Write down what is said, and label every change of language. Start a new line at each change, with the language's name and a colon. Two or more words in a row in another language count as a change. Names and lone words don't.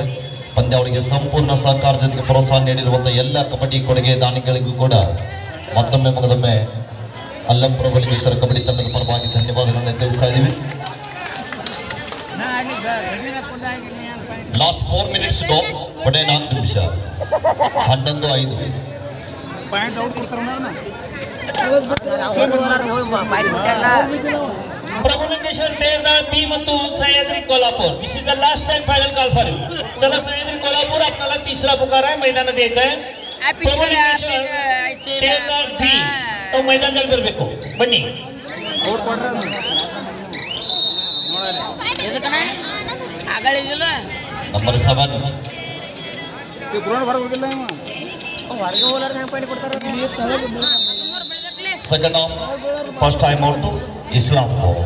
Kannada: ಪಂದ್ಯಾವಳಿಗೆ ಸಂಪೂರ್ಣ ಸಹಕಾರ ಜೊತೆಗೆ ಪ್ರೋತ್ಸಾಹ ನೀಡಿರುವಂಥ ಎಲ್ಲ ಕಬಡ್ಡಿ ಕೊಡುಗೆ ದಾನಿಗಳಿಗೂ ಕೂಡ ಮತ್ತೊಮ್ಮೆ ಅಲ್ಲಪ್ರಭುಲಿಂಗೇಶ್ವರ ಕಬಡ್ಡಿ ತಂಡದ ಪರವಾಗಿ ಧನ್ಯವಾದಗಳನ್ನು ತಿಳಿಸ್ತಾ ಇದ್ದೀವಿ.
English: last 4 minutes go,
Kannada: ಕೊನೆ 4 ನಿಮಿಷ 11:05.
Marathi: प्रभुलिंगेश्वर तेरदाळ बी ಮತ್ತು सह्याद्री कोल्हापूर.
English: this is the last time final call for you.
Marathi: चला सह्याद्री कोल्हापूर, आपल्याला तिसरा पुकार आहे, मैदानात द्यायचा आहे. प्रभुलिंगेश्वर तेरदाळ बी तो मैदानದಲ್ಲಿ
Kannada: ಬರಬೇಕು. ಬನ್ನಿ.
English: Number 7 second of first time out Islampur.